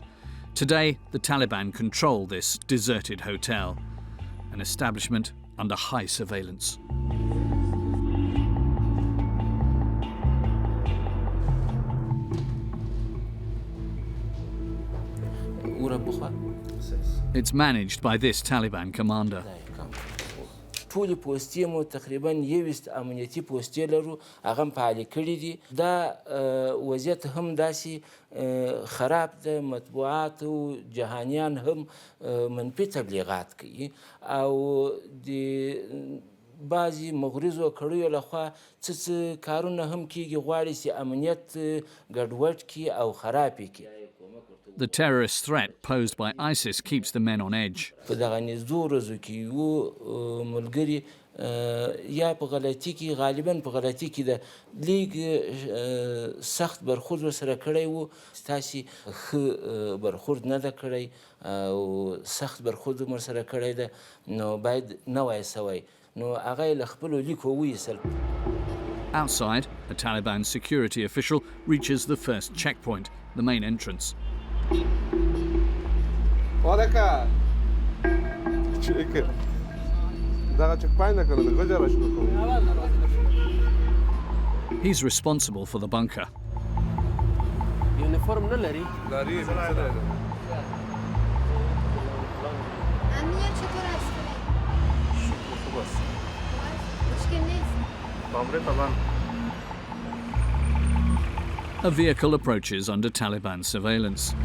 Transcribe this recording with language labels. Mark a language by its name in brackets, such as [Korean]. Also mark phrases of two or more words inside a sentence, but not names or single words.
[English] Today, the Taliban control this deserted hotel, an establishment under high surveillance. It's managed by this Taliban commander. [Pashto] ټول پوسټې مو تقریبا 20 امنیتي پوسټې لرو، هغه هم فعالې کړي دي. دا وضعیت هم داسې خراب ده، مطبوعات او جهانیان هم منفي تبلیغات کوي او د بعضې مغرضو کړیو لخوا څه کارونه هم کیږي، غواړي چې امنیت ګډوډ کړي او خراب یې کړي. [English] The terrorist threat posed by ISIS keeps the men on edge. [Pashto] په دغه نږدې ورځو کې یو ملګري یا په غلطي کې، غالبا په غلطي کې د لیگ سخت برخورد ورسره کړی و، ستاسې ښه برخورد نه ده کړی او سخت برخورد ورسره کړی ده، نو باید نه وای سوی، نو هغه یې له خپلو لیکو وایستل. [English] Outside, a Taliban security official reaches the first checkpoint, the main entrance. He's responsible for the bunker. [Pashto] Uniform نه لري. [Persian] امنیت چطور است؟ خوب است. مشکل نیست. [English] A vehicle approaches under Taliban surveillance.